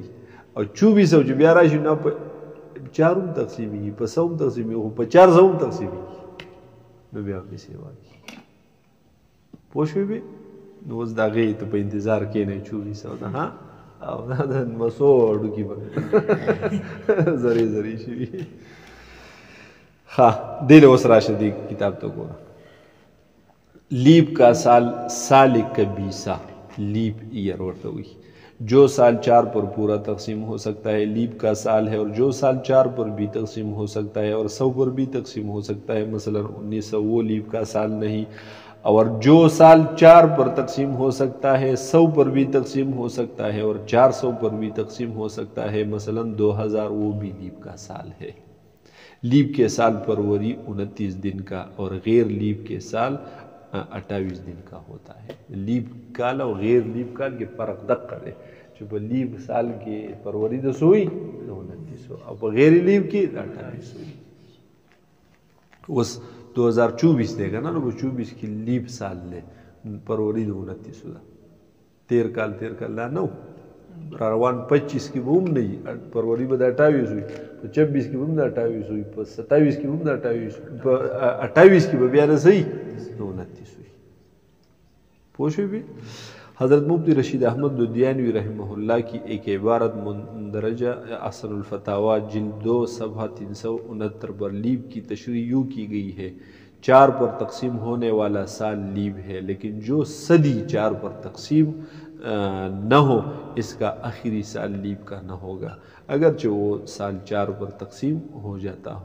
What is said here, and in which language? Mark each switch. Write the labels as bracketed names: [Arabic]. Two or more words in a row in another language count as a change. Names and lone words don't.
[Pashto] او 2400 چې بیا راشي نو په 4 هم تقسیمیږي، په 100 هم تقسیمیږي، خو په 400 هم تقسیمیږي نو بیا پې سیوا کوي. پوه شوې؟ نو اوس د هغې ته په انتظار کښېنئ 2400 ده ها، او دا د مسو هډوکي به زرې شوي. ښه دې له اوس راشه دې کتاب ته ګوره. [Urdu] لیب کا سال کبیسا، [English] leap year [Pashto] ورته وایي. [Urdu] جو سال 4 پر پورا تقسیم ہو سکتا ہے لیب کا سال ہے، اور جو سال 4 پر بھی تقسیم ہو سکتا ہے اور 100 پر بھی تقسیم ہو سکتا ہے، مثلا 1900 وہ لیب کا سال نہیں. اور جو سال 4 پر تقسیم ہو سکتا ہے 100 پر بھی تقسیم ہو سکتا ہے اور 400 پر بھی تقسیم ہو سکتا ہے، مثلا 2000 وہ بھی لیب کا سال ہے. لیب کے سال پروری 29 دن کا اور غیر لیب کے سال 28 دن کا ہوتا ہے. [Pashto] لیب کال [Urdu] اور غیر لیب کال کے فرق [Pashto] دقه دی چې په لیب سال کې پروری د سوی 29 او په غیر لیب کې 28 وي. اوس 2024 دی که نه، نو په 24 کې لیب سال دی، پروری د 29 ده. 13 کال دا نه و، را روان 25 کې به هم نه وي، پروری به د 28 وي، په 26 کې به هم د 28 وي، په 27 کې به هم د 28 په 28 کې به بیا د څه وي 29 وي. پوه شوې؟ [Urdu] حضرت مفتی رشید احمد دودیانوی رحمہ اللہ کی ایک عبارت مندرجہ احسن الفتاوی جلد 2 صفحہ 369 پر لیب کی تشریح یوں کی گئی ہے: 4 پر تقسیم ہونے والا سال لیب ہے، لیکن جو صدی 4 پر تقسیم نہ ہو اس کا آخری سال لیب کا نہ ہوگا، اگرچہ وہ سال 4 پر تقسیم ہو جاتا ہو.